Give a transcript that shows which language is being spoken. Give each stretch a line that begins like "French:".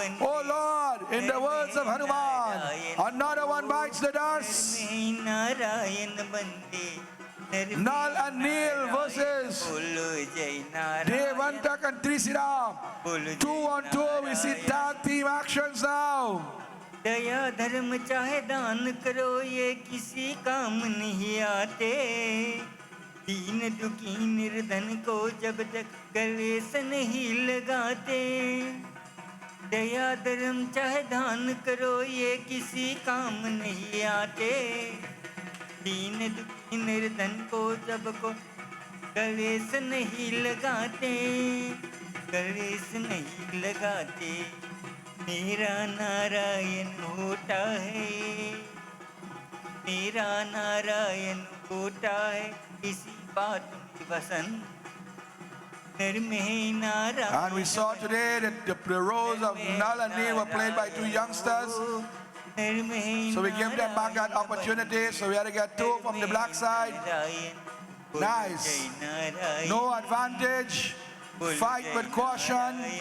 English: Oh Lord, in the words of Hanuman, another one bites the dust. Nal and Neel versus Devan Devantak and Trisida. 2-on-2, we see tag team actions now.
Hindi: दया धर्म चाहे दान करो ये किसी काम नहीं आते दीन दुखी निर्धन को जब तक गले से नहीं लगाते दया धर्म चाहे दान करो ये किसी काम नहीं आते दीन दुखी निर्धन को जब को गले से नहीं लगाते गले से नहीं लगाते मेरा नारायण होता है मेरा नारायण होता है इसी बात में बसंत घर में Narayan
English: And we saw today that the roles of Nal and Neil were played by two youngsters. So we give them back that opportunity. So we had to get two from the black side. Nice. No advantage. Fight with caution.